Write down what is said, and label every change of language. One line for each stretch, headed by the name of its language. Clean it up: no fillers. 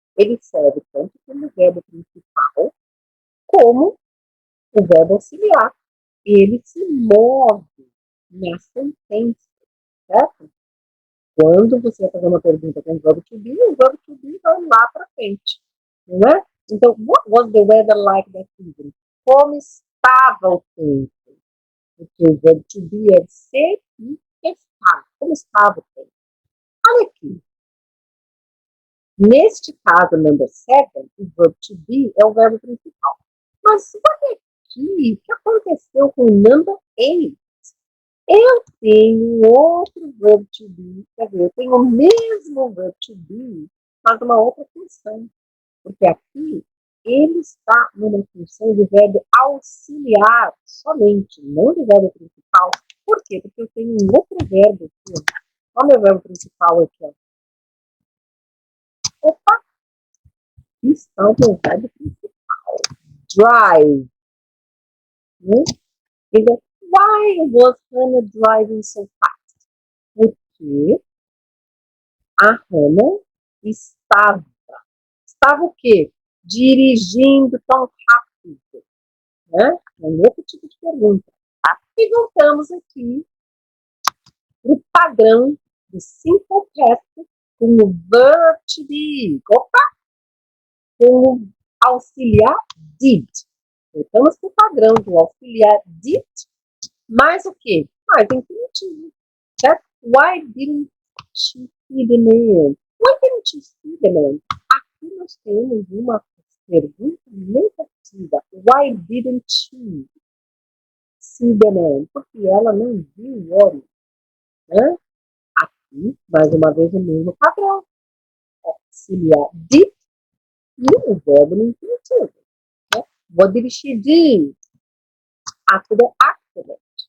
Portuguese: Ele serve tanto como verbo principal, como o verbo auxiliar. Ele se move na sentença, certo? Quando você vai fazer uma pergunta com o verbo to be vai lá para frente, não é? Então,
English: what was the weather like that evening?
Portuguese: Como estava o tempo? Porque o verbo to be é ser e estar. Como estava o tempo? Olha aqui. Neste caso,
English: number 7,
Portuguese: o verbo to be é o verbo principal. Mas olha aqui, o que aconteceu com o
English: number 8?
Portuguese: Eu tenho outro verbo to be, quer dizer, eu tenho o mesmo verbo to be, mas uma outra função. Porque aqui ele está numa função de verbo auxiliar somente, não de verbo principal. Por tem um outro verbo aqui. Ó. Olha o meu verbo principal aqui. Ó. Opa! Está o meu verbo principal. Drive. Né? Então,
English: why was Hannah driving so fast?
Portuguese: Porque a Hannah estava o quê? Dirigindo tão rápido. Né? É um outro tipo de pergunta. Tá? E voltamos aqui para o padrão do
English: simple past
Portuguese: com o verb to be. Opa! Com o auxiliar did. Voltamos para o padrão do auxiliar did, mais o quê? Mais infinitivo.
English: That's why didn't you see the man? Why didn't you see the man?
Portuguese: Aqui nós temos uma pergunta negativa.
English: Why didn't you see the man?
Portuguese: Porque ela não viu o homem. Né? Aqui, mais uma vez, o mesmo padrão. Auxiliar did e o verbo no infinitivo. Né?
English: What did she do? After the accident.